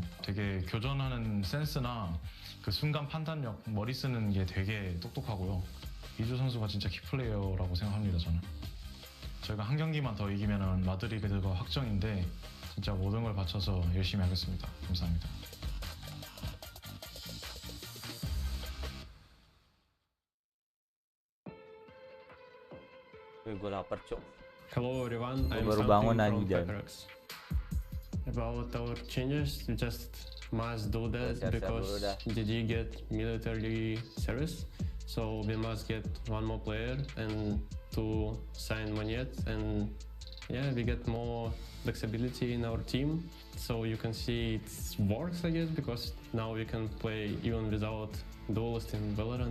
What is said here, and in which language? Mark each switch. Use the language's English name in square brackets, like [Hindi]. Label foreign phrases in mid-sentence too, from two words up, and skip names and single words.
[Korean] 되게 교전하는 센스나 그 순간 판단력, 머리 쓰는 게 되게 똑똑하고요. 이주 선수가 진짜 키플레이어라고 생각합니다, 저는. 저희가 한 경기만 더 이기면 마드리드가 확정인데 진짜 모든 걸 바쳐서 열심히 하겠습니다. 감사합니다. [Indonesian] Gue lapar, Cok. [English] Hello everyone, I'm [Indonesian] baru [English] starting [Indonesian] bangun [English] from [Indonesian] anjay. [English] Paper-X. About our changes, we just must do that because GG get military service, so we must get one more player and to sign Monyet, and yeah, we get more flexibility in our team, so you can see it works, I guess, because now we can play even without duelist in Valorant.